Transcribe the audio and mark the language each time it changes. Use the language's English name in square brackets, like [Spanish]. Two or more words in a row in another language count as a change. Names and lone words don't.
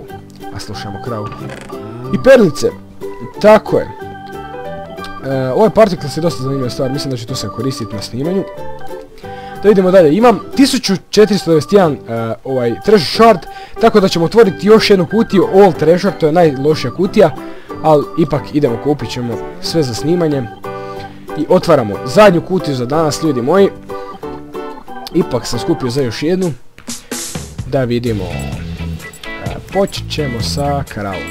[Croatian] A slušamo kravu. I perlice. Tako je. Ovaj particles je dosta zanimljiva stvar, mislim da ću to se koristiti na snimanju. Da vidimo dalje, imam 1491 ovaj [English] treasure shard, [Croatian] tako da ćemo otvoriti još jednu kutiju, [English] all treasure, [Croatian] to je najlošija kutija, ali ipak idemo, kupit ćemo sve za snimanje. I otvaramo zadnju kutiju za danas, ljudi moji. Ipak sam skupio za još jednu. Da vidimo. Počet ćemo sa kravom.